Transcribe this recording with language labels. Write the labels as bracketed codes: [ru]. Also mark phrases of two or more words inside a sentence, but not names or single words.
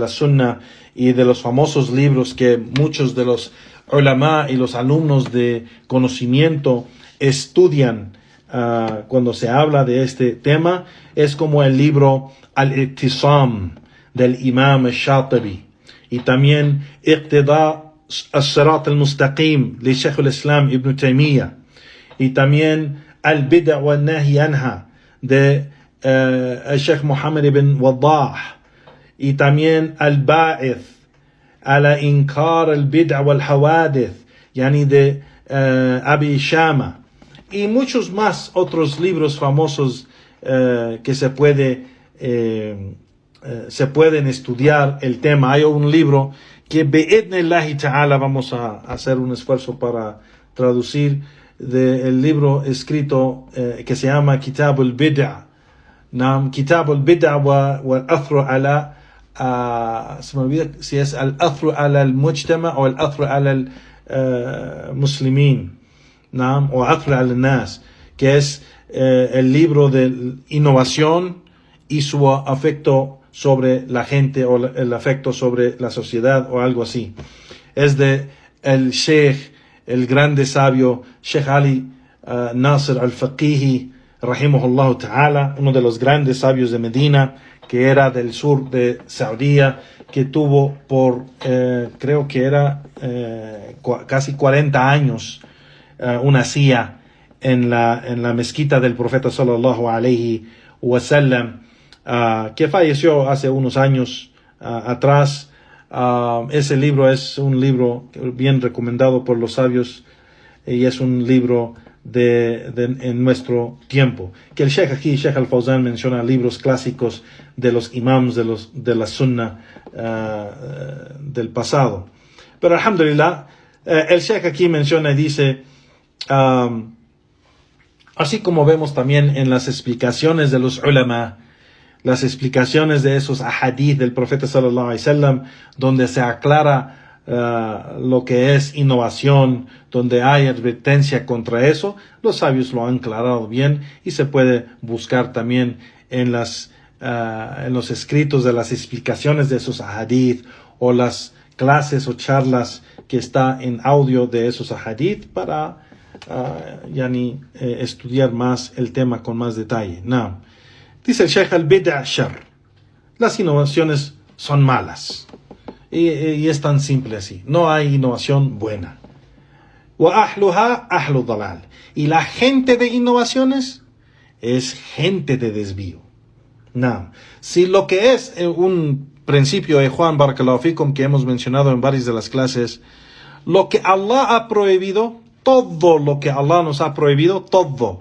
[es] la sunna y de los famosos libros que muchos de los ulama y los alumnos de conocimiento estudian cuando se habla de este tema, es como el libro Al-I'tisam del Imam al-Shatibi, y también Iqtida al-Sirat al-Mustaqim de Sheikh al-Islam Ibn Taymiyyah, y también Al-Bid'a wal-Nahy anha de Sheikh Muhammad ibn Waddah, y también Al-Ba'ith ala Inkar al-Bid'a wal-Hawadith, yani de Abi Shama, y muchos más otros libros famosos que se pueden estudiar el tema. Hay un libro que [ar] بإذن الله تعالى [es] vamos a hacer un esfuerzo para traducir, del libro escrito que se llama Kitab al-Bid'a. Kitab al-Bid'a wa al-Athru ala se me olvida si es al-Athru ala al-Mujtama o al-Athru ala al-Muslimin, o Athru ala al-Nas, que es el libro de innovación y su afecto sobre la gente, o el afecto sobre la sociedad, o algo así. Es de el Sheikh, el grande sabio Sheikh Ali Nasr al-Faqihi [ar] رحمه الله تعالى, [es] uno de los grandes sabios de Medina, que era del sur de Saudía, que tuvo por, creo que era casi 40 años, una silla en la mezquita del profeta [ar] صلى الله عليه وسلم, [es] que falleció hace unos años atrás. Ese libro es un libro bien recomendado por los sabios y es un libro en nuestro tiempo. Que el Sheikh aquí, Sheikh Al-Fawzan, menciona libros clásicos de los imams de la sunna del pasado. Pero alhamdulillah, el Sheikh aquí menciona y dice, así como vemos también en las explicaciones de los ulama, las explicaciones de esos ahadith del profeta [ar] صلى الله عليه وسلم, [es] donde se aclara lo que es innovación, donde hay advertencia contra eso, los sabios lo han aclarado bien y se puede buscar también en los escritos de las explicaciones de esos ahadith o las clases o charlas que está en audio de esos ahadith para estudiar más el tema con más detalle. No. Dice el Sheikh [ar] البدعة شر. [es] Las innovaciones son malas. Y es tan simple así. No hay innovación buena. [ar] وأهلها أهل ضلال. [es] Y la gente de innovaciones es gente de desvío. No. Si lo que es un principio de Juan [ar] بارك الله فيكم [es] que hemos mencionado en varias de las clases, lo que Allah ha prohibido, todo lo que Allah nos ha prohibido, todo.